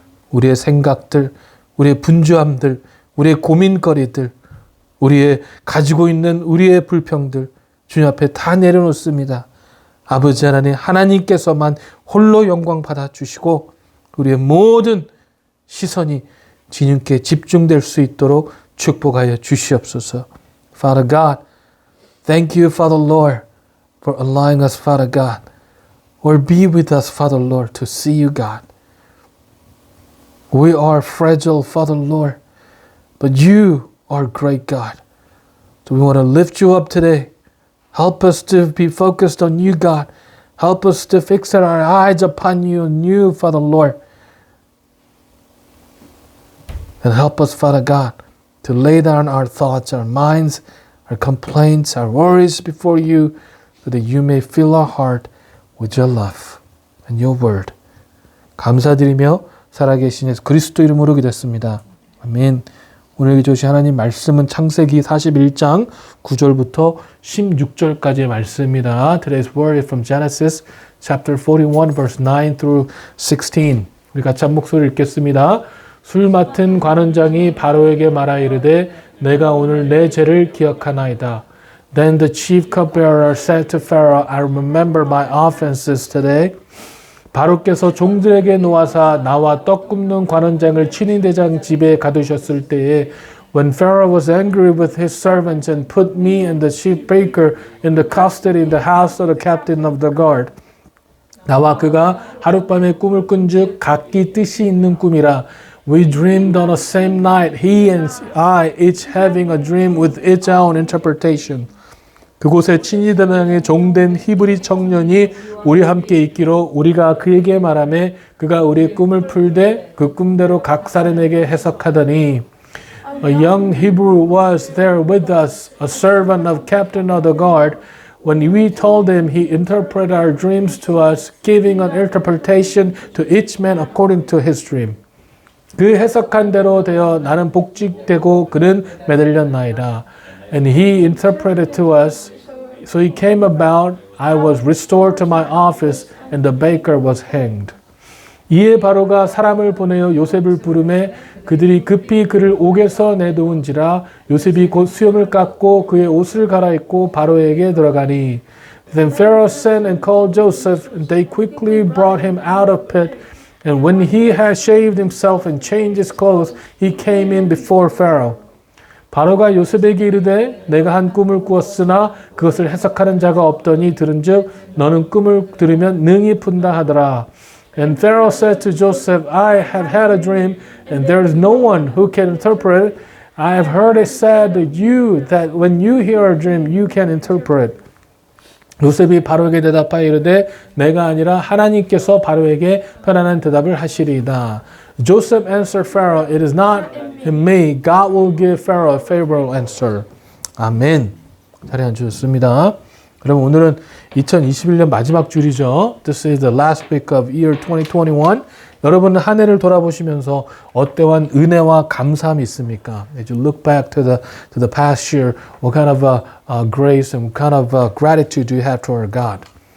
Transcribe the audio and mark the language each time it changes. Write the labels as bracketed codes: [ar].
[ko] 우리의 생각들, 우리의 분주함들, 우리의 고민거리들, 우리의 가지고 있는 우리의 불평들 주님 앞에 다 내려놓습니다. 아버지 하나님, 하나님께서만 홀로 영광 받아주시고 우리의 모든 시선이 주님께 집중될 수 있도록 축복하여 주시옵소서. [en] Father God, thank you, Father Lord, for allowing us, Father God, or be with us, Father Lord, to see you, God. We are fragile, Father Lord, but you are great, God. So we want to lift you up today. Help us to be focused on you, God. Help us to fix our eyes upon you and you, Father Lord. And help us, Father God, to lay down our thoughts, our minds, our complaints, our worries before you, so that you may fill our heart with your love and your word. [ko] 감사드리며 살아계신 예수 그리스도 이름으로 기도했습니다. 아멘. 오늘 주신 하나님 말씀은 창세기 41장 9절부터 16절까지의 말씀입니다. [en] Today's word is from Genesis chapter 41 verse 9 through 16. [ko] 우리 같이 한 목소리 읽겠습니다. 술 맡은 관원장이 바로에게 말하 이르되 내가 오늘 내 죄를 기억하나이다. [en] Then the chief cupbearer said to Pharaoh, I remember my offenses today. [ko] 바로께서 종들에게 놓아사 나와 떡 굽는 관원장을 친위대장 집에 가두셨을 때에 [en] when Pharaoh was angry with his servants and put me and the chief baker in the custody in the house of the captain of the guard. [ko] 나와 그가 하룻밤에 꿈을 꾼즉 각기 뜻이 있는 꿈이라. [en] We dreamed on the same night, he and I, each having a dream with its own interpretation. [ko] 그곳에 친위대장의 종된 히브리 청년이 우리 함께 있기로 우리가 그에게 말하매 그가 우리의 꿈을 풀되 그 꿈대로 각 사람에게 해석하더니 [en] A young Hebrew was there with us, a servant of captain of the guard. When we told him, he interpreted our dreams to us, giving an interpretation to each man according to his dream. [ko] 그 해석한 대로 되어 나는 복직되고 그는 매달렸나이다. [en] And he interpreted to us, so it came about, I was restored to my office, and the baker was hanged. [ko] 이에 바로가 사람을 보내어 요셉을 부르매 그들이 급히 그를 옥에서 내놓은지라 요셉이 곧 수염을 깎고 그의 옷을 갈아입고 바로에게 들어가니. [en] Then Pharaoh sent and called Joseph, and they quickly brought him out of pit. And when he had shaved himself and changed his clothes, he came in before Pharaoh. [ko] 바로가 요셉에게 이르되 내가 한 꿈을 꾸었으나 그것을 해석하는 자가 없더니 들은즉 너는 꿈을 들으면 능히 푼다 하더라. [en] And Pharaoh said to Joseph, I have had a dream, and there is no one who can interpret it. I have heard it said that when you hear a dream, you can interpret. [ko] 요셉이 바로에게 대답하여 이르되 내가 아니라 하나님께서 바로에게 편안한 대답을 하시리이다. [en] Joseph answered Pharaoh, it is not in me. God will give Pharaoh a favorable answer. [ko] 아멘. 자리 앉으셨습니다. 그럼 오늘은 2021년 마지막 주일이죠. [en] This is the last week of year 2021. [ko] 여러분은 한 해를 돌아보시면서 어떠한 은혜와 감사함이 있습니까? [en] As you look back to the past year, what kind of grace and what kind of gratitude do you have toward God?